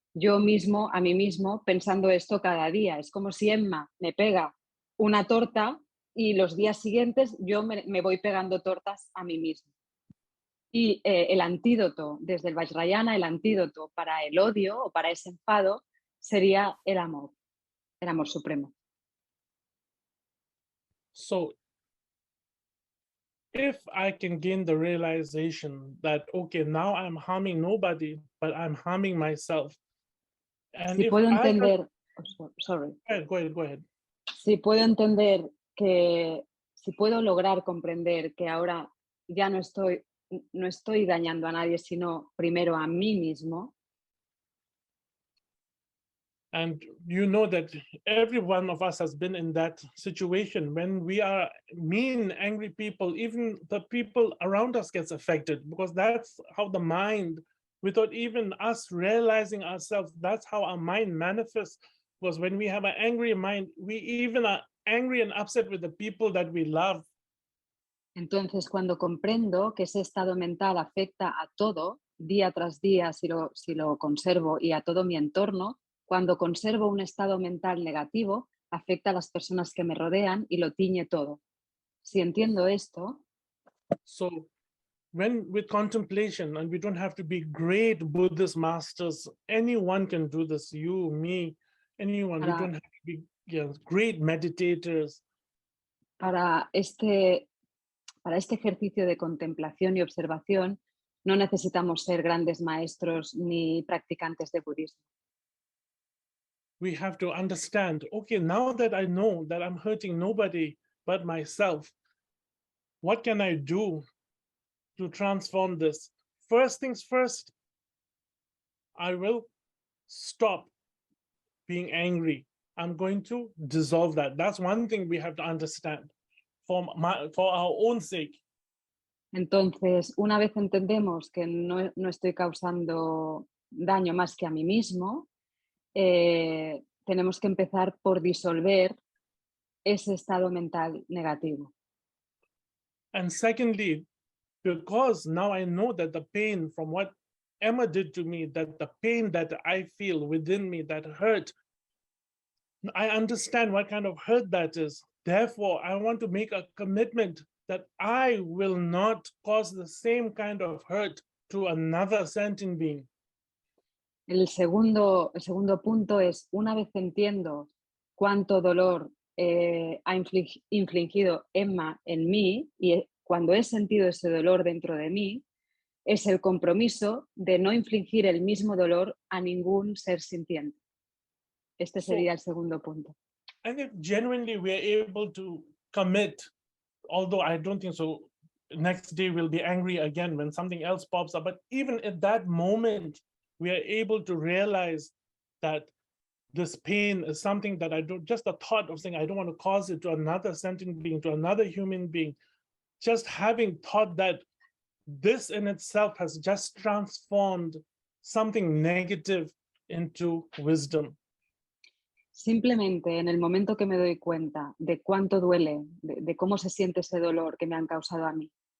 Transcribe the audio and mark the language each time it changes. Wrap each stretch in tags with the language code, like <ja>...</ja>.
<es>Yo mismo, a mí mismo, pensando esto cada día. Es como si Emma me pega una torta y los días siguientes yo me voy pegando tortas a mí mismo. Y el antídoto, desde el Vajrayana, el antídoto para el odio o para ese enfado sería el amor supremo.</es> <en>So if I can gain the realization that, okay, now I'm harming nobody, but I'm harming myself. And</en> <es>si</es> <en>if</en> <es>puedo entender,</es> <en>Go ahead.</en> <es>Si puedo entender que, si puedo lograr comprender que ahora ya no estoy dañando a nadie, sino primero a mí mismo.</es> <en>And you know that every one of us has been in that situation when we are mean, angry people, even the people around us gets affected, because that's how the mind, without even us realizing ourselves, that's how our mind manifests. Because when we have an angry mind, we even are angry and upset with the people that we love.</en> <es>Entonces, cuando comprendo que ese estado mental afecta a todo, día tras día, si lo conservo, y a todo mi entorno, cuando conservo un estado mental negativo, afecta a las personas que me rodean y lo tiñe todo. Si entiendo esto...</es> <en>So, when with contemplation, and we don't have to be great Buddhist masters, anyone can do this, you, me, anyone. We don't have to be great meditators.</en> <es>Para este ejercicio de contemplación y observación, no necesitamos ser grandes maestros ni practicantes de budismo.</es> <en>We have to understand, okay, now that I know that I'm hurting nobody but myself, what can I do to transform this? First things first, I will stop being angry. I'm going to dissolve that. That's one thing we have to understand for our own sake.</en> <es>Entonces, una vez entendemos que no estoy causando daño más que a mí mismo, tenemos que empezar por disolver ese estado mental negativo.</es> <en>And secondly, because now I know that the pain from what Emma did to me, that the pain that I feel within me, that hurt, I understand what kind of hurt that is. Therefore, I want to make a commitment that I will not cause the same kind of hurt to another sentient being.</en> <es>El segundo punto es, una vez entiendo cuánto dolor ha infligido Emma en mí, y cuando he sentido ese dolor dentro de mí, es el compromiso de no infligir el mismo dolor a ningún ser sintiente. Este sería el segundo punto.</es> <en>And if genuinely we are able to commit, although I don't think so, next day we'll be angry again when something else pops up, but even at that moment, we are able to realize that this pain is something that just the thought of saying, I don't want to cause it to another sentient being, to another human being, just having thought that this in itself has just transformed something negative into wisdom.</en> <es>Simplemente en el momento que me doy cuenta de cuánto duele, de cómo se siente ese dolor que me han causado a mí,</es>